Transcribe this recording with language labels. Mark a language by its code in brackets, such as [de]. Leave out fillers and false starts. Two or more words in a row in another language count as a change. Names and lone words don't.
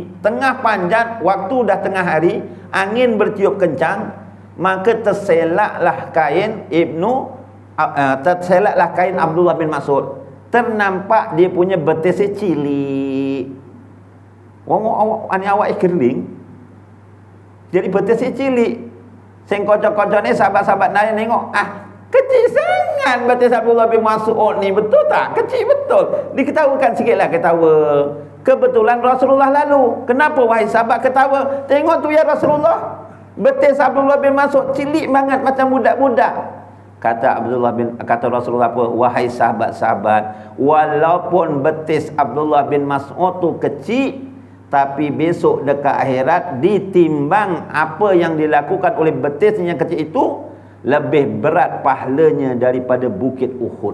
[ms] Tengah panjat, waktu dah tengah hari, angin bertiup kencang, maka terselaklah kain terselaklah kain Abdullah bin Mas'ud. Ternampak dia punya betis cilik. Awak kering. Jadi betis cilik. [jv] Sing kocok-kocok [ms] ni sahabat-sahabat lain tengok, kecil sangat betis Abdullah bin Mas'ud ni, betul tak? Kecil betul. Diketawakan sikitlah ketawa. Kebetulan Rasulullah lalu. Kenapa wahai sahabat ketawa? Tengok tu ya Rasulullah. Betis Abdullah bin Mas'ud [jv] cilik banget [ms] macam budak-budak. Kata Rasulullah apa? Wahai sahabat-sahabat, walaupun betis Abdullah bin Mas'ud tu kecil, tapi besok dekat akhirat ditimbang apa yang dilakukan oleh betis yang kecil itu, lebih berat pahalanya daripada bukit Uhud.